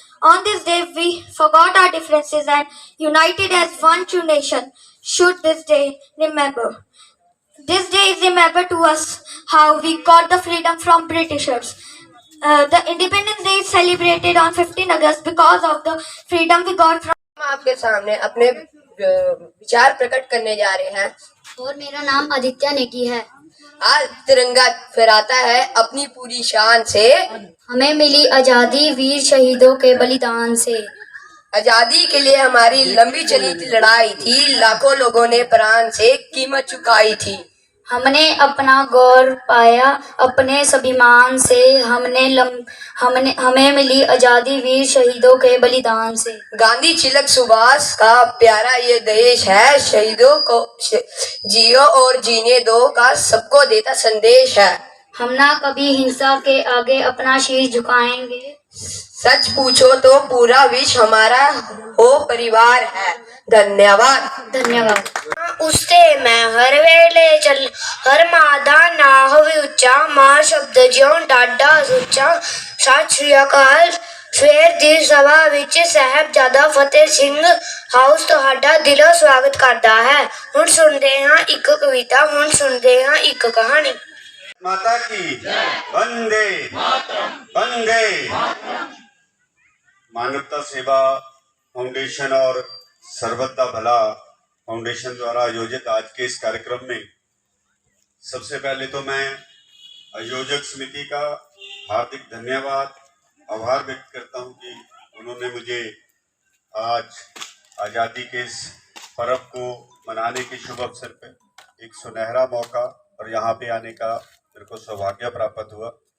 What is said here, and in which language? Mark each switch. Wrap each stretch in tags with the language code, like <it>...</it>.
<en>On this day, we forgot our differences and united as one true nation. Should this day remember? This day is remember to us how we got the freedom from Britishers. The Independence Day is celebrated on 15 August because of the freedom we got from.</en> <hi>हम आपके सामने अपने विचार प्रकट करने जा रहे हैं। और मेरा नाम आदित्य नेगी है। आज तिरंगा फहराता है अपनी पूरी शान से। हमें मिली आजादी वीर शहीदों के बलिदान से। आजादी के लिए हमारी लंबी चली थी लड़ाई थी, लाखों लोगों ने प्राण से कीमत चुकाई थी। हमने अपना गौरव पाया अपने स्वाभिमान से। हमें मिली आजादी वीर शहीदों के बलिदान से। गांधी तिलक सुभाष का प्यारा ये देश है, शहीदों को जियो और जीने दो का सबको देता संदेश है। हम ना कभी हिंसा के आगे अपना शीश झुकाएंगे। सच पूछो तो पूरा विश्व हमारा हो परिवार है। धन्यवाद।</hi> <pa>उससे मैं हर वेले चल हर मादा ना होवे ਉੱਚਾ ਮਾਂ ਸ਼ਬਦ ਜਿਉਂ ਡਾਡਾ ਸੁੱਚਾ। ਸਤਿ ਸ਼੍ਰੀ ਅਕਾਲ। ਸਵੇਰ ਦੀ ਸਭਾ ਵਿੱਚ ਸਾਹਿਬਜ਼ਾਦਾ ਫਤਿਹ ਸਿੰਘ ਹਾਊਸ ਤੁਹਾਡਾ ਦਿਲੋਂ ਸਵਾਗਤ ਕਰਦਾ ਹੈ। ਹੁਣ ਸੁਣਦੇ ਹਾਂ ਇੱਕ ਕਵਿਤਾ, ਹੁਣ ਸੁਣਦੇ ਹਾਂ ਇੱਕ ਕਹਾਣੀ।</pa> <hi>माता की वंदे मानवता सेवा फाउंडेशन और सर्वदा भला फाउंडेशन द्वारा आयोजित आज के इस कार्यक्रम में सबसे पहले तो मैं आयोजक समिति का हार्दिक धन्यवाद आभार व्यक्त करता हूं कि उन्होंने मुझे आज आज़ादी के इस पर्व को मनाने के शुभ अवसर पर एक सुनहरा मौका और यहाँ पे आने का मेरे को सौभाग्य प्राप्त हुआ।</hi>